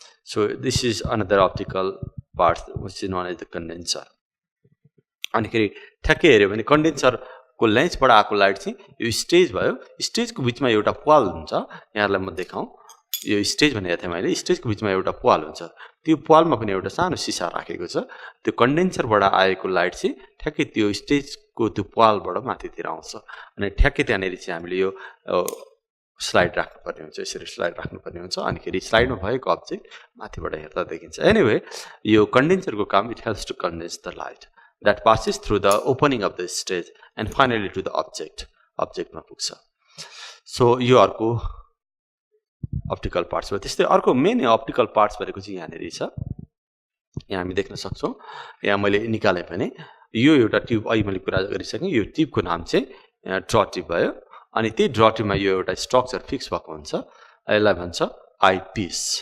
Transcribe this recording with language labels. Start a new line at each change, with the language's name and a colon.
English: So this is another optical part which is known as the condenser.
Nepali: अनिखेरि ठ्याक्कै हेऱ्यो भने कन्डेन्सरको लेन्सबाट आएको लाइट चाहिँ यो स्टेज भयो, स्टेजको बिचमा एउटा पाल हुन्छ। यहाँहरूलाई म देखाउँ, यो स्टेज भनेको थिएँ मैले, स्टेजको बिचमा एउटा पाल हुन्छ, त्यो पालमा पनि एउटा सानो सिसा राखेको छ। त्यो कन्डेन्सरबाट आएको लाइट चाहिँ ठ्याक्कै त्यो स्टेजको त्यो पालबाट माथितिर आउँछ अनि ठ्याक्कै त्यहाँनिर चाहिँ हामीले यो स्लाइड राख्नुपर्ने हुन्छ, यसरी स्लाइड राख्नुपर्ने हुन्छ। अनिखेरि स्लाइडमा भएको अब्जेक्ट माथिबाट हेर्दा देखिन्छ।
English: anyway
Nepali: यो कन्डेन्सरको काम
English: it helps to condense the light that passes through the opening of the stage and finally to the objectमा
Nepali: पुग्छ। सो यो अर्को अप्टिकल पार्ट्स भयो। त्यस्तै अर्को मेन अप्टिकल पार्ट्स भनेको चाहिँ यहाँनिर छ, यहाँ हामी देख्न सक्छौँ। यहाँ मैले निकालेँ भने यो एउटा ट्युब, अहिले मैले कुरा गरिसकेँ, यो ट्युबको नाम चाहिँ ड्र ट्युब भयो। अनि त्यही ड्र ट्युबमा यो एउटा स्ट्रक्चर फिक्स भएको हुन्छ, यसलाई भन्छ आइपिस।